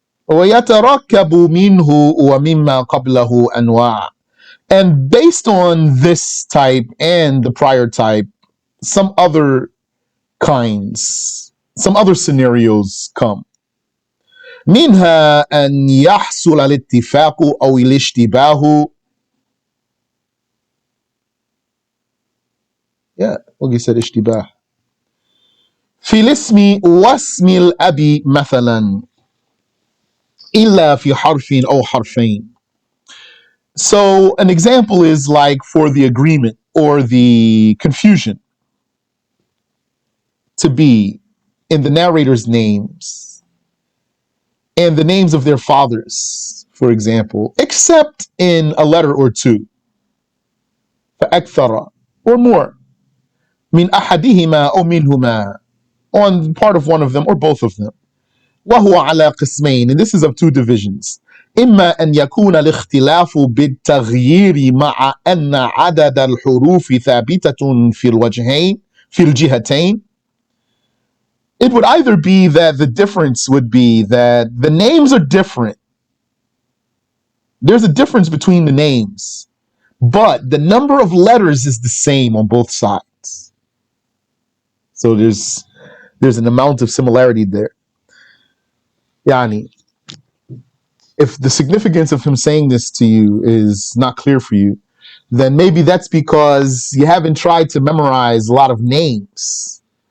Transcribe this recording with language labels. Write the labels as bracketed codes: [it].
[ar] وَيَتَرَكَّبُ مِنْهُ وَمِمَّا قَبْلَهُ أَنْوَاعٌ. [en] And based on this type and the prior type, some other kinds, some other scenarios come. [ar] منها أن يحصل الاتفاق أو الاشتباه. [en] Yeah, what you said اشتباه. [ar] في الاسم واسم الأب مثلا إلا في حرف أو حرفين. [en] So an example is like for the agreement or the confusion to be in the narrator's names and the names of their fathers, for example, except in a letter or two, فأكثر or more, [ar] من أحدهما أو منهما, [en] on part of one of them or both of them. [ar] وهو على قسمين, [en] and this is of two divisions. [ar] إما أن يكون الاختلاف بالتغيير مع أن عدد الحروف ثابتة في الوجهين في الجهتين. [en] It would either be that the difference would be that the names are different. There's a difference between the names, but the number of letters is the same on both sides. So there's an amount of similarity there. Yani, if the significance of him saying this to you is not clear for you, then maybe that's because you haven't tried to memorize a lot of names.